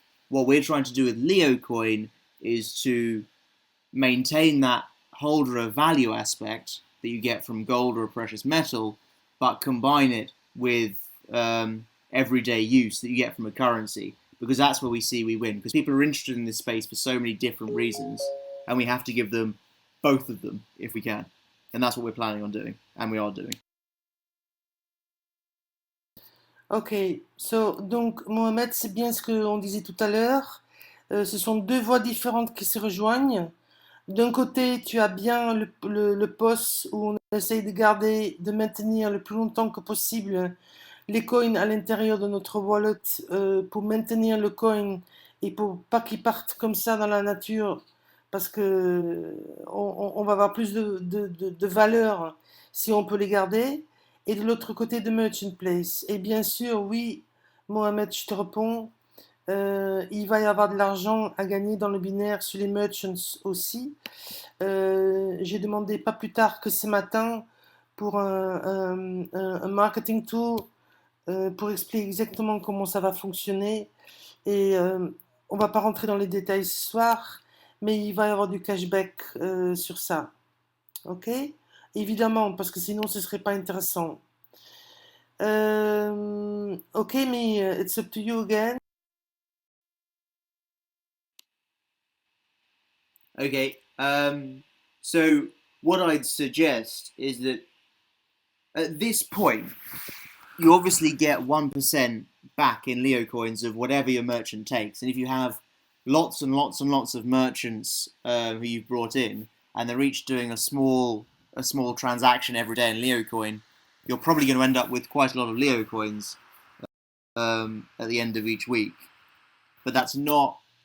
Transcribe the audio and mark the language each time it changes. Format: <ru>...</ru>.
<en>What we're trying to do with LeoCoin is to maintain that holder of value aspect that you get from gold or a precious metal, but combine it with everyday use that you get from a currency, because that's where we see we win, because people are interested in this space for so many different reasons, and we have to give them both of them if we can. And that's what we're planning on doing, and we are doing.</en> <fr>Ok, donc Mohamed, c'est bien ce qu'on disait tout à l'heure. Ce sont deux voies différentes qui se rejoignent. D'un côté, tu as bien le poste où on essaye de garder, de maintenir le plus longtemps que possible les coins à l'intérieur de notre wallet pour maintenir le coin et pour pas qu'ils partent comme ça dans la nature parce que on va avoir plus de valeur si on peut les garder. Et de l'autre côté de Merchant Place. Et bien sûr, oui, Mohamed, je te réponds, il va y avoir de l'argent à gagner dans le binaire sur les merchants aussi. J'ai demandé pas plus tard que ce matin pour un marketing tool pour expliquer exactement comment ça va fonctionner. Et on va pas rentrer dans les détails ce soir, mais il va y avoir du cashback sur ça. Ok? Évidemment, parce que sinon ce serait pas intéressant.</fr> <en>Ok, mais it's up to you again. Okay, so what I'd suggest is that at this point, you obviously get 1% back in Leo coins of whatever your merchant takes. And if you have lots and lots and lots of merchants who you've brought in, and they're each doing a small transaction every day in Leo coin, you're probably going to end up with quite a lot of Leo coins at the end of each week. But that's not</en>